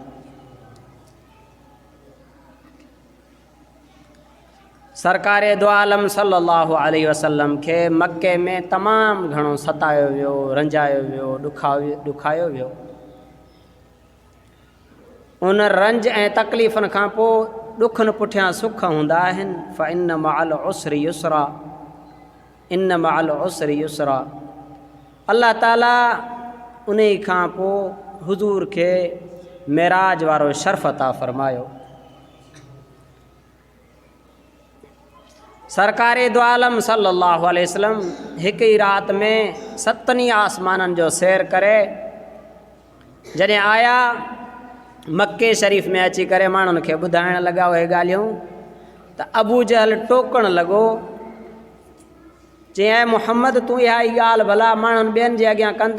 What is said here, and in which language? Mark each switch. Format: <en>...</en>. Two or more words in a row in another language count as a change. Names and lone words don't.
<sd>सरकारे दो आलम</sd> <ar>صلى الله عليه وسلم</ar> <sd>खे मक्के में तमामु घणो सतायो वियो, रंजायो वियो, ॾुखायो वियो। उन रंज ऐं तकलीफ़ुनि खां पोइ ॾुखनि पुठियां सुख हूंदा आहिनि।</sd> <ar>فإن مع العسر يسرا، إن مع العسر يسرا.</ar> <sd>अल्लाह ताला उन खां पोइ हुज़ूर खे मेराज वारो शर्फ़ अता फ़रमायो। सरकारे दो आलम</sd> <ar>صلى الله عليه وسلم</ar> <sd>हिकु ई राति में 7 आसमाननि जो सैर करे जॾहिं आया मक्के शरीफ़ में अची करे माण्हुनि खे ॿुधाइण लॻा उहे ॻाल्हियूं त अबू जहल टोकण लॻो, चई मुहम्मद तूं इहा ई ॻाल्हि भला माण्हुनि ॿियनि जे अॻियां कंदे।</sd>